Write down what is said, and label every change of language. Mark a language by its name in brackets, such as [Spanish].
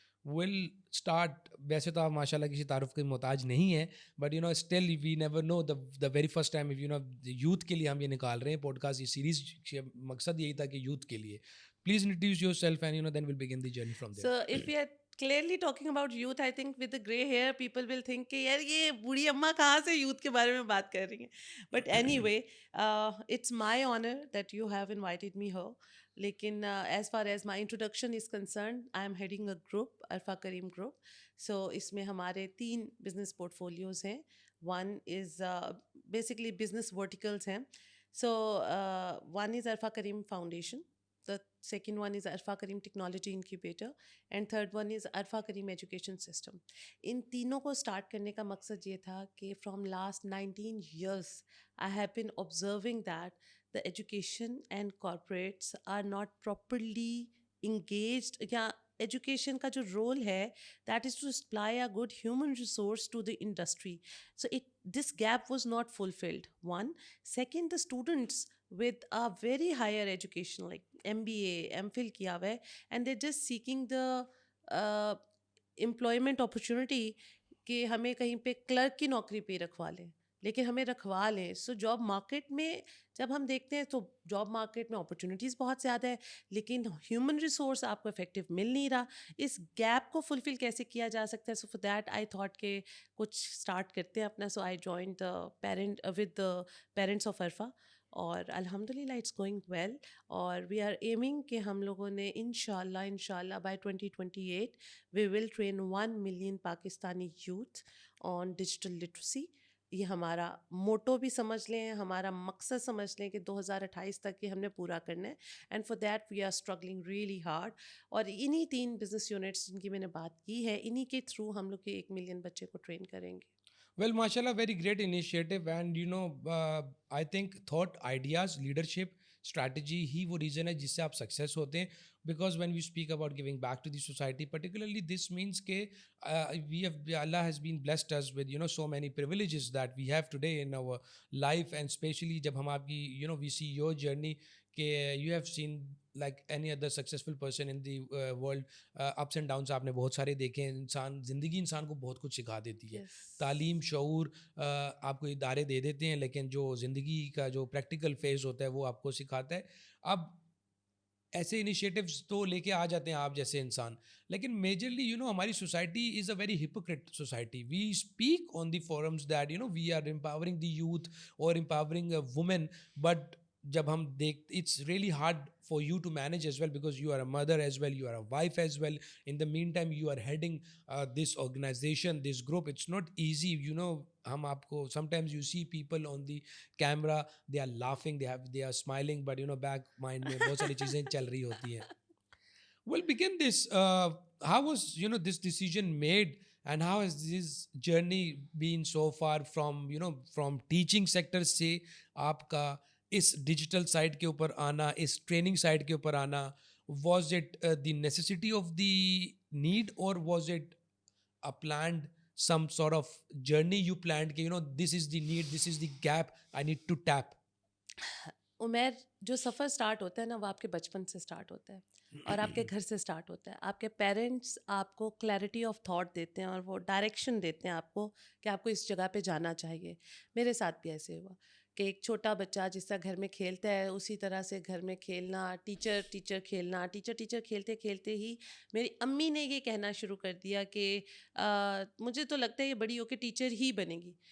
[Urdu] We'll start, ویسے تو آپ ماشاء اللہ کسی تعارف کے محتاج نہیں ہیں, but [English] still we never know the very first time if [Urdu] youth کے لیے ہم یہ نکال رہے ہیں پوڈ کاسٹ, یہ سیریز مقصد یہی تھا کہ یوتھ کے لیے. [English] Please introduce yourself and then we'll begin the journey from there. So if we are clearly talking about youth, I think with the grey hair people will think [Urdu] کہ یار یہ بوڑھی اماں کہاں سے youth کے بارے میں بات کر رہی ہیں. [English] But anyway, it's my honor that you have invited me here. لیکن as far as my introduction is concerned, I am heading a group, Arfa Karim Group. [Urdu] So اس میں ہمارے 3 business portfolios ہیں. [English] One is basically business verticals ہیں. So one is Arfa Karim Foundation. The second one is Arfa Karim Technology Incubator, and third one is Arfa Karim Education System. [Urdu] ان تینوں کو start کرنے کا مقصد یہ تھا کہ [English] from last 19 years I have been observing that the education and corporates are not properly engaged, [Urdu] یا education کا جو رول ہے [English] that is to supply a good human resource to the industry. So this gap was not fulfilled. One. Second, the students with a very higher education like MBA, MPhil کیا ہوا ہے, and they're just seeking the employment opportunity [Urdu] کہ ہمیں کہیں پہ clerk کی نوکری پہ رکھوا لیں, [English] لیکن ہمیں رکھوا لیں. [Urdu] سو جاب مارکیٹ میں جب ہم دیکھتے ہیں تو جاب مارکیٹ میں اپرچونیٹیز بہت زیادہ ہے, لیکن ہیومن ریسورس آپ کو افیکٹو مل نہیں رہا. اس گیپ کو فلفل کیسے کیا جا سکتا ہے؟ [English] so for that I thought [Urdu] کہ کچھ اسٹارٹ کرتے ہیں اپنا. [English] so I joined with the parents of Arfa, [Urdu] اور الحمد للہ [English] It's going well. اور we are aiming [Urdu] کہ ہم لوگوں نے ان شاء اللہ [English] By 2028 we will train 1 million Pakistani youth on digital literacy. [Urdu] یہ ہمارا موٹو بھی سمجھ لیں, ہمارا مقصد سمجھ لیں کہ 2028 تک یہ ہم نے پورا کرنا ہے. [English] And for that we are struggling really hard. [Urdu] اور انہی 3 بزنس یونٹس جن کی میں نے بات کی ہے, انہی کے تھرو ہم لوگ 1 million بچے کو ٹرین کریں گے. [English] Well, mashallah, very great initiative, and I think thought, ideas, leadership, strategy [Urdu] ہی وہ reason ہے جس سے آپ success ہوتے ہیں. [English] Because when we speak about giving back to the society, particularly this means کہ Allah has been blessed us with so many privileges that we have today in our life, and especially جب ہم آپ کی we see your journey کہ you have seen like any other successful person in the world, ups and downs [Urdu] آپ نے بہت سارے دیکھے ہیں. زندگی انسان کو بہت کچھ سکھا دیتی ہے. تعلیم, شعور آپ کو ادارے دے دیتے ہیں, لیکن جو زندگی کا جو پریکٹیکل فیز ہوتا ہے وہ آپ کو سکھاتا ہے. اب ایسے انیشیٹوز تو لے کے آ جاتے ہیں آپ جیسے انسان, لیکن میجرلی ہماری [English] Society is a very hypocrite society. We speak on the forums that we are empowering the youth اور empowering women, but [Urdu] جب ہم [English] It's really hard for you to manage as well, because you are a mother as well, you are a wife as well. In the meantime you are heading this organization, this group. It's not easy, ہم آپ کو sometimes you see people on the camera, they are laughing, they are smiling, but back mind میں [Urdu] بہت ساری چیزیں چل رہی ہوتی ہیں. [English] Well, begin this. How was this decision made, and how has this journey been so far from teaching sector [Urdu] سے آپ کا اس ڈیجیٹل سائڈ کے اوپر آنا, [English] اس training side کے اوپر آنا؟ Was it the necessity of the need, or was it a planned some sort of journey you planned کہ this is the need, this is the gap I need to tap? [Urdu] Umair, جو سفر start ہوتا ہے نا وہ آپ کے بچپن سے سٹارٹ ہوتا ہے اور آپ کے گھر سے سٹارٹ ہوتا ہے. آپ کے پیرنٹس آپ کو کلیئرٹی آف تھاٹ دیتے ہیں اور وہ ڈائریکشن دیتے ہیں آپ کو کہ آپ کو اس جگہ پہ جانا چاہیے. میرے ساتھ بھی ایسے ہوا کہ ایک چھوٹا بچہ جس طرح گھر میں کھیلتا ہے اسی طرح سے گھر میں کھیلنا, ٹیچر کھیلنا, ٹیچر کھیلتے کھیلتے ہی میری امی نے یہ کہنا شروع کر دیا کہ مجھے تو لگتا ہے یہ بڑی ہو کے ٹیچر ہی بنے گی.